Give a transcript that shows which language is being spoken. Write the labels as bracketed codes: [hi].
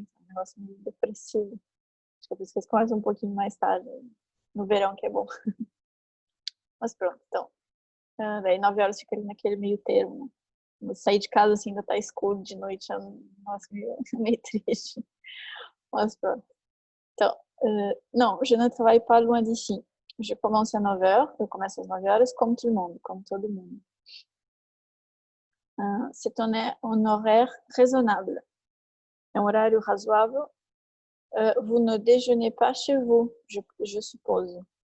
[pt] Então é um negócio meio depressivo. Acho que é por isso que eles começam um pouquinho mais tarde, no verão, que é bom. Mas pronto, então. Daí 9 horas fica ali naquele meio termo, né? Sair de casa assim, ainda tá escuro de noite, é nossa, meio triste. Mas pronto. Então, [fr] non, je ne travaille pas loin d'ici. Je commence à 9h, [pt] eu começo às 9 horas, como todo mundo. [fr] C'est un horaire raisonnable. [pt] É um horário razoável. [fr] Vous ne déjeunez pas chez vous, je suppose.